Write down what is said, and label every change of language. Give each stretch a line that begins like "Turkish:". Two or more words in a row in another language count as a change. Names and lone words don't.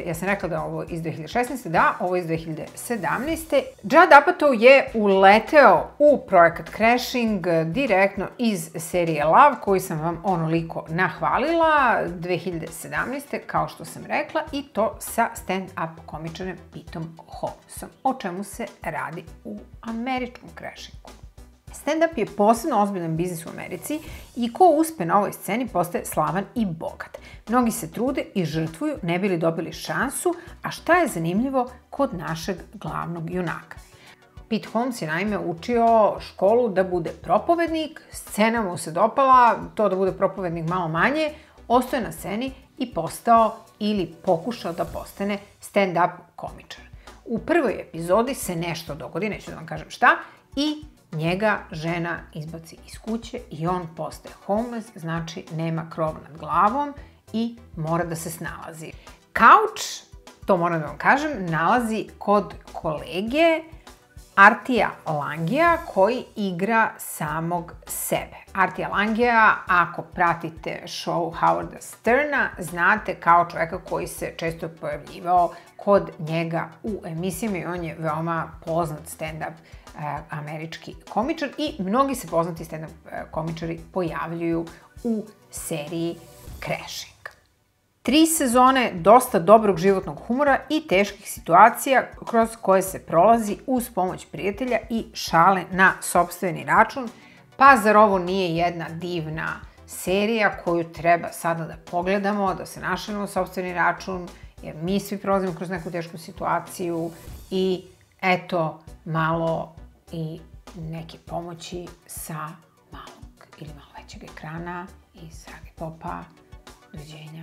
Serbian: Ja sam rekla da je ovo iz 2016. Da, ovo je iz 2017. Judd Apatow je uleteo u projekat Crashing direktno iz serije Love, koju sam vam onoliko nahvalila 2017. kao što sam rekla, i to sa stand-up komičarem Pitom Holmesom. O čemu se radi u američkom Crashingu? Stand-up je posebno ozbiljan biznis u Americi i ko uspe na ovoj sceni postaje slavan i bogat. Mnogi se trude i žrtvuju ne bi li dobili šansu, a šta je zanimljivo kod našeg glavnog junaka? Pete Holmes je naime učio školu da bude propovednik, scena mu se dopala, to da bude propovednik malo manje, ostao je na sceni i postao ili pokušao da postane stand-up komičar. U prvoj epizodi se nešto dogodi, neću da vam kažem šta, i njega žena izbaci iz kuće i on postaje homeless, znači nema krov nad glavom i mora da se snalazi. Kauč, to moram da vam kažem, nalazi kod kolege Artija Langija koji igra samog sebe. Artija Langija, ako pratite show Howarda Sterna, znate kao čoveka koji se često pojavljivao kod njega u emisijama i on je veoma poznat stand-up američki komičar i mnogi se poznati stand-up komičari pojavljuju u seriji Crashing. 3 sezone dosta dobrog životnog humora i teških situacija kroz koje se prolazi uz pomoć prijatelja i šale na sopstveni račun. Pa zar ovo nije jedna divna serija koju treba sada da pogledamo, da se našalimo na sopstveni račun, jer mi svi prolazimo kroz neku tešku situaciju i eto malo i neke pomoći sa malog ili malo većeg ekrana iz Agit Popa.